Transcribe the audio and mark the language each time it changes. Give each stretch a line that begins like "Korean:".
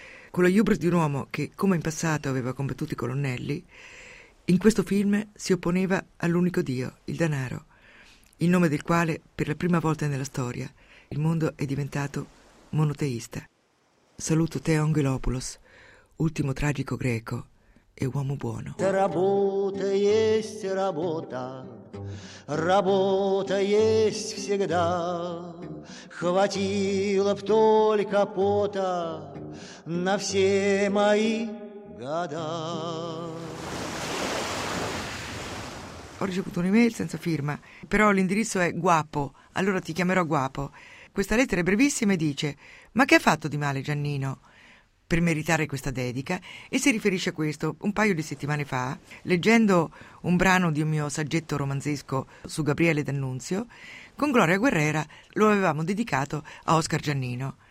Italian: Con la hubris di un uomo che, come in passato, aveva combattuto i colonnelli, in questo film si opponeva all'unico dio, il denaro, in nome del quale, per la prima volta nella storia, il mondo è diventato monoteista. Saluto Theo Angelopoulos, ultimo tragico greco e uomo buono.
Russian: Работа есть работа, работа есть всегда. Хватило б только пота на все мои года.
Italian: Ho ricevuto un'email senza firma, però l'indirizzo è guapo, allora ti chiamerò guapo. Questa lettera è brevissima e dice: ma che ha fatto di male Giannino per meritare questa dedica? E si riferisce a questo. Un paio di settimane fa, leggendo un brano di un mio saggetto romanzesco su Gabriele D'Annunzio, con Gloria Guerrera lo avevamo dedicato a Oscar Giannino.